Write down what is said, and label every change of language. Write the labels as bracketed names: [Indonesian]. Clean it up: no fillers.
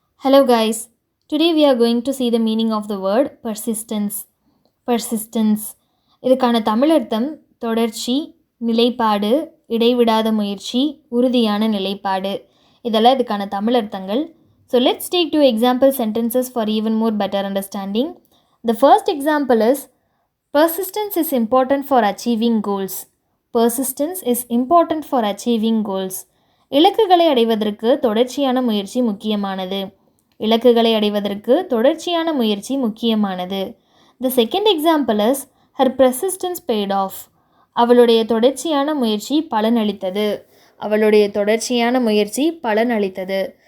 [English] Hello guys, today we are going to see the meaning of the word persistence. Persistence. [Tamil] இதுக்கான தமிழர்த்தம் தொடர்ச்சி, நிலைப்பாடு, இடைவிடாத முயற்சி, உறுதியான நிலைப்பாடு. இதெல்லாம் இதுக்கான தமிழர்த்தங்கள். [English] So let's take two example sentences for even more better understanding. The first example is persistence is important for achieving goals. Persistence is important for achieving goals. [Tamil] இலக்குகளை அடைவதற்கு தொடர்ச்சியான முயற்சி முக்கியமானது. இலக்குகளை அடைவதற்கு தொடர்ச்சியான முயற்சி முக்கியமானது. [English] The second example is her persistence paid off. [Tamil] அவளுடைய தொடர்ச்சியான முயற்சி பலனளித்தது. அவளுடைய தொடர்ச்சியான முயற்சி பலனளித்தது.